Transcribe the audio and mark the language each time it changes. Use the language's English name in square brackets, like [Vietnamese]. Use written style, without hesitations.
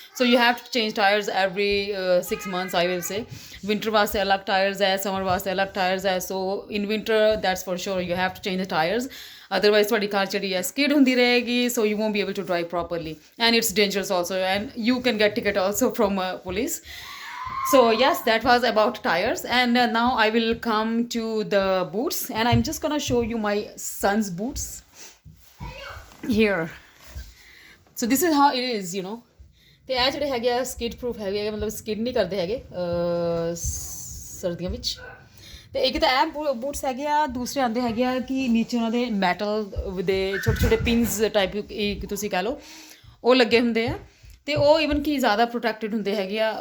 [English] So you have to change tyres every 6 months I will say. [Punjabi] Winter ਵਾਸਤੇ ਅਲੱਗ tyres ਹੈ, [English] Summer ਵਾਸਤੇ ਅਲੱਗ tyres ਹੈ. So in winter that's for sure you have to change the tyres, otherwise [Punjabi] ਤੁਹਾਡੀ ਕਾਰ ਜਿਹੜੀ ਹੈ ਸਕਿਡ ਹੁੰਦੀ ਰਹੇਗੀ, [English] So you won't be able to drive properly, and it's dangerous also, and you can get ticket also from police. So yes, that was about tires, and now I will come to the boots, and I'm just gonna show you my son's boots here. So this is how it is, you know. [Punjabi] ਤੇ ਇਹ ਜਿਹੜੇ ਹੈਗੇ ਆ skid proof ਹੈਗੇ, ਮਤਲਬ skid ਨਹੀਂ ਕਰਦੇ ਹੈਗੇ ਸਰਦੀਆਂ ਵਿੱਚ. ਅਤੇ ਇੱਕ ਤਾਂ ਇਹ ਬੂਟਸ ਹੈਗੇ ਆ, ਦੂਸਰੇ ਆਉਂਦੇ ਹੈਗੇ ਆ ਕਿ ਨੀਚੇ ਉਹਨਾਂ ਦੇ ਮੈਟਲ ਦੇ ਛੋਟੇ ਛੋਟੇ ਪਿੰਸ ਟਾਈਪ ਇੱਕ ਤੁਸੀਂ ਕਹਿ ਲਓ, ਉਹ ਲੱਗੇ ਹੁੰਦੇ ਆ, ਅਤੇ ਉਹ ਈਵਨ ਕਿ ਜ਼ਿਆਦਾ ਪ੍ਰੋਟੈਕਟਿਡ ਹੁੰਦੇ ਹੈਗੇ ਆ.